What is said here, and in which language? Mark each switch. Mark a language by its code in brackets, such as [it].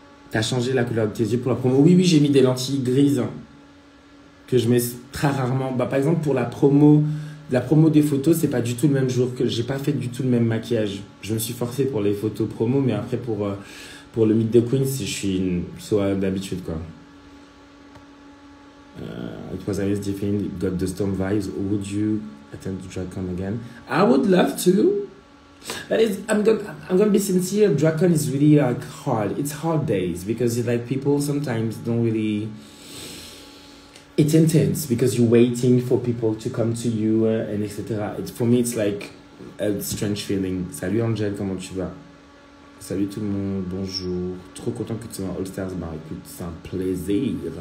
[fr] T'as changé la couleur de tes yeux pour la promo? Oui, j'ai mis des lentilles grises que je mets très rarement. Par exemple, pour la promo des photos, c'est pas du tout le même jour que j'ai pas fait du tout le même maquillage. Je me suis forcé pour les photos promo, mais après pour le Meet the Queens, je suis d'habitude quoi. [en] It was always different. Got the storm vibes. Would you attend to DragCon again? I would love to. But I'm gonna be sincere. DragCon is really like hard. It's hard days because it's like people sometimes don't really. It's intense because you're waiting for people to come to you and etc. For me, it's like a strange feeling. [fr] Salut Angel, comment tu vas? Salut tout le monde, bonjour. Trop content que tu sois en All Stars. Bah écoute, c'est un plaisir.